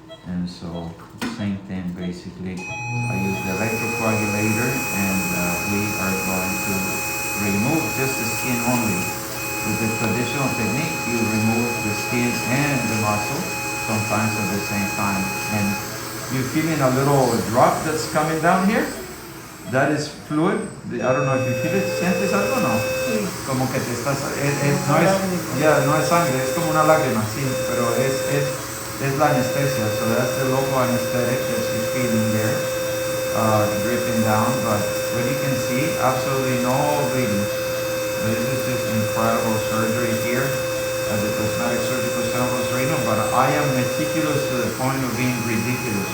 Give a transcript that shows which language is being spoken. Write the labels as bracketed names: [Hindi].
[English] And so same thing basically. I use the electrocoagulator and we are going to remove just the skin only. With the traditional technique, you remove the skin and the muscle sometimes at the same time. And you're feeling a little drop that's coming down here. That is fluid. I don't know if you feel it. [Spanish] ¿Sientes algo o no? Sí. Como que te estás... no es sangre, es como una lágrima, sí, pero es la anestesia. [English] So that's the local anesthetic that she's feeling there, dripping down. But what you can see, absolutely no bleeding. This is just incredible surgery here at the Cosmetic Surgical Center of Reno, but I am meticulous to the point of being ridiculous.